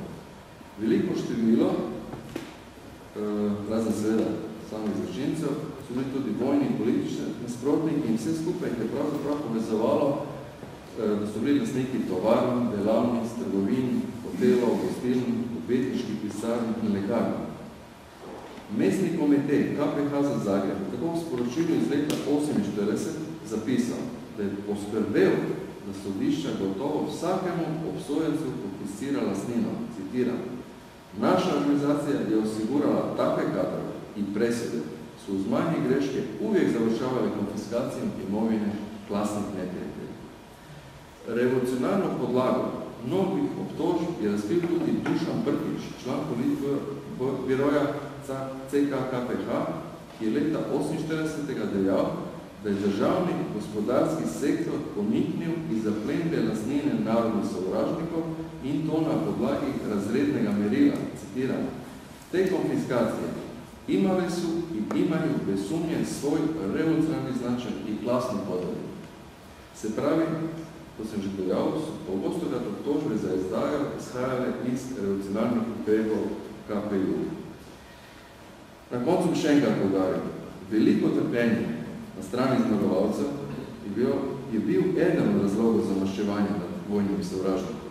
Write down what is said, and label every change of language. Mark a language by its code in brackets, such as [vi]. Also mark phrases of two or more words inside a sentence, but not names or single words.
[sl] Veliko število, razen seveda samih zločincev, so bili tudi vojni in politični nasprotniki in vse skupaj je pravzaprav povezovalo, da so bili lastniki tovarn, delavnic, trgovin, hotelov, gostiln, odvetniških pisarn in lekarn. Mestni komitej KPH za Zagreb tako v sporočilu iz leta 1948 zapisal, da je poskrbel, da sodišča gotovo vsakemu obsojencu konfiscira lastnino. [hr] Citiram: naša organizacija je osigurala takve kadrove in presude, so z manjih greške uvijek završavali konfiskacijo imovine klasnih neprijateljev. [sl] Revolucionarno podlago mnogih obtožb je razkril tudi Dušan Brkić, član politbiroja CK KPH, ki je leta 1948. dejal, da je državni gospodarski sektor poniknil iz zaplembe lastnine narodnih sovražnikov in to na podlagi razrednega merila, citiram, citiram, [hr] te konfiskacije imali su i imaju bez sumnje svoj revolucionarni značaj i klasni podaj. [sl] Se pravi, to sam že dojavil, so pogostokrat obtožbe za izdajo izhajale iz revolucionarnih ukrepov KPU. Na koncu bi še enkrat poudaril, veliko trpljenje na strani zmagovalcev je bil eden od razlogov za maščevanje nad vojnimi sovražnikom.